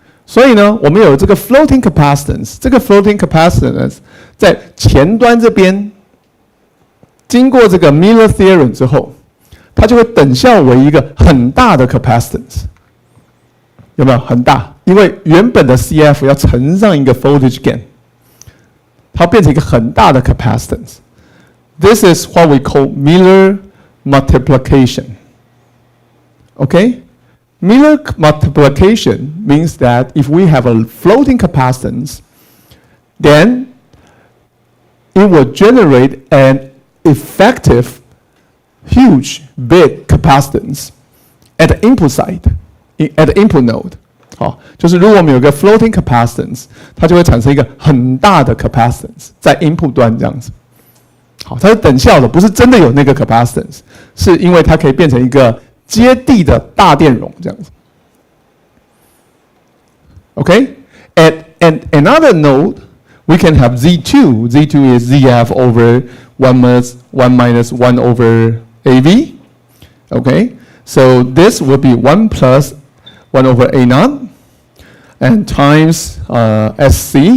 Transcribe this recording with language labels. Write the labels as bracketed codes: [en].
[zh] 所以呢，我们有这个 floating capacitance， 这个 floating capacitance 在前端这边经过这个 Miller theorem 之后，它就会等效为一个很大的 capacitance， 有没有很大？因为原本的 CF 要乘上一个 voltage gain， 它变成一个很大的 capacitance。 [en] This is what we call Miller multiplication. Okay? Miller multiplication means that if we have a floating capacitance, then it will generate an effective, huge, big capacitance at the input side, at the input node. [zh] 好，就是如果我们有个 floating capacitance， 它就会产生一个很大的 capacitance 在 input 端这样子。好，它是等效的，不是真的有那个 capacitance， 是因为它可以变成一个接地的大电容这样子。 [en] Okay? At another node, we can have Z2. Z2 is ZF over 1 minus 1 over AV. Okay? So this will be 1 plus 1 over A0 and times SC.